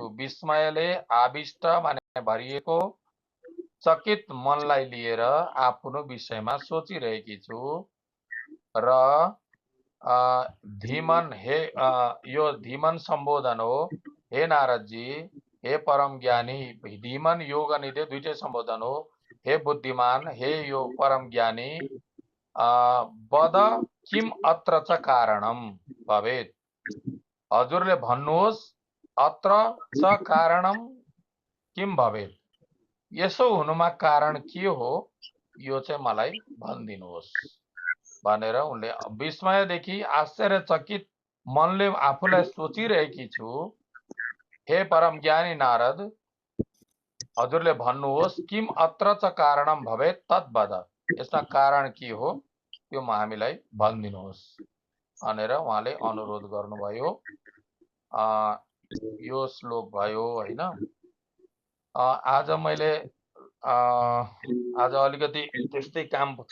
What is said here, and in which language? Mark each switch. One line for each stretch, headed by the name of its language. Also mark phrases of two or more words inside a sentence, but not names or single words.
Nepali: विस्मयले आविष्ट माने भरिएको चकित मनलाई लिएर आफ्नो विषयमा सोचिरहेकी छु र धीमन हे यो धीमन सम्बोधन हो। हे नारदजी, हे परम ज्ञानी,
Sanskrit: धीमन योग निधे
Nepali: दुईटै सम्बोधन हो। हे बुद्धिमान, हे यो परम ज्ञानी,
Sanskrit: वद किम अत्र च कारणम भवेत्।
Nepali: हजुरले भन्नुहोस्
Sanskrit: अत्र च कारणम किम भवेत्,
Nepali: यसो हुनुमा कारण के हो यो चाहिँ मलाई भनिदिनुहोस् भनेर उनले विस्मयदेखि आश्चर्यचकित मनले आफूलाई सोचिरहेकी छु। हे परम ज्ञानी नारद, हजुरले भन्नुहोस्
Sanskrit: किम अत्र च कारणम भवेत् तद्वद,
Nepali: यसमा कारण के हो त्यो हामीलाई भनिदिनुहोस् भनेर उहाँले अनुरोध गर्नुभयो। यो श्लोक भयो हैन। आज मैले आज अलिकति त्यस्तै काम छ।